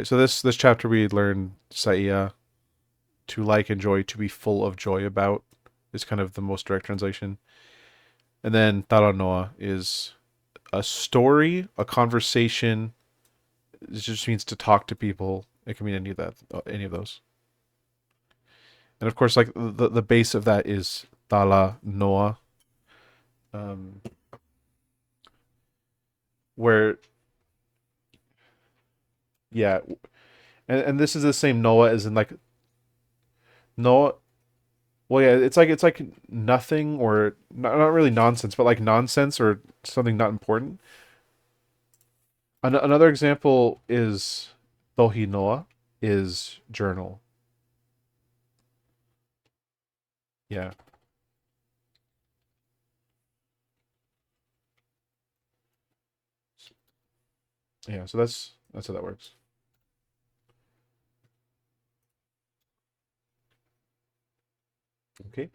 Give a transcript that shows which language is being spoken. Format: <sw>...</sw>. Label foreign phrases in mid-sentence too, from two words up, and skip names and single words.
<en>So this chapter we learned saia, to like, enjoy, to be full of joy about is kind of the most direct translation. And then taranoa is a story, a conversation. It just means to talk to people. It can mean any of those. And of course, like the base of that is</en> <sm>tala noa,</sm> <en>um, where yeah, and this is the same noa as in like noa. Well, yeah, it's like nothing or not really nonsense, but like nonsense or something not important. Another example is</en> <sm>tohi noa</sm> <en>is journal. Yeah, yeah. So that's how that works. Okay.</en>